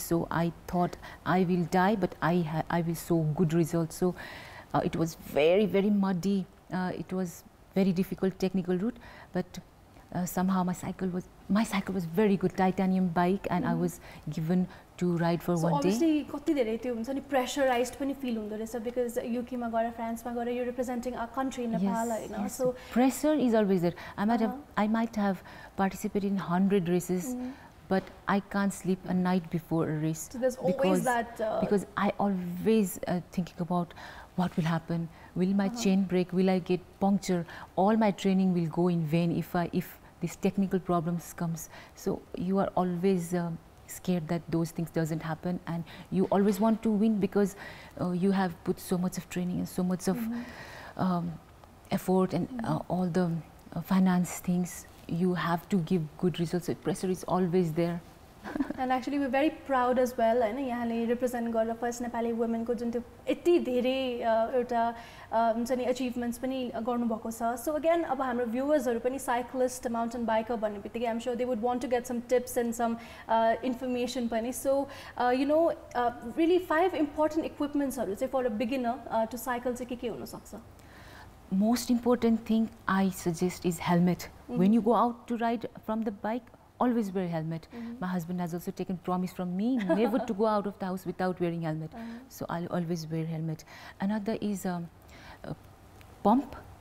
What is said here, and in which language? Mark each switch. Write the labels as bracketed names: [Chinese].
[English] So I thought I will die, but I will show good results. So it was very muddy. It was very difficult technical route, but somehow my cycle was very good, titanium bike, and I was given to ride for one day. [Nepali] So obviously कति धेरै त्यो हुन्छ नि pressurized पनि feel हुँदो रहेछ because UK मा गएर France मा गएर [English] you're representing our country Nepal [Nepali] हैन. [English] So pressure is always there. I might have participated in 100 races, but I can't sleep a night before a race. So there's always that because I always thinking about what will happen. Will my chain break? Will I get puncture? All my training will go in vain if these technical problems comes. So you are always scared that those things doesn't happen, and you always want to win because you have put so much of training and so much of effort and all the finance things. You have to give good results. So pressure is always there. And actually we're very proud as well [Nepali] हैन यहाँले represent गरेर first Nepali women को जुन त्यो यति धेरै एउटा हुन्छ नि अचिभमेन्ट्स पनि गर्नु भएको छ. [English] So again अब हाम्रो भ्युअर्सहरु पनि साइक्लिस्ट माउन्टेन बाइकर भन्ने बित्तिकै I'm sure they would want to get some tips and some information पनि. So you know really 5 important इक्विपमेन्ट्सहरु चाहिँ for a beginner to cycle चाहिँ के हुन सक्छ? Most important thing I suggest is helmet. When you go out to ride from the bike, always wear helmet. My husband has also taken promise from me never to go out of the house without wearing helmet. So I'll always wear helmet. Another is pump.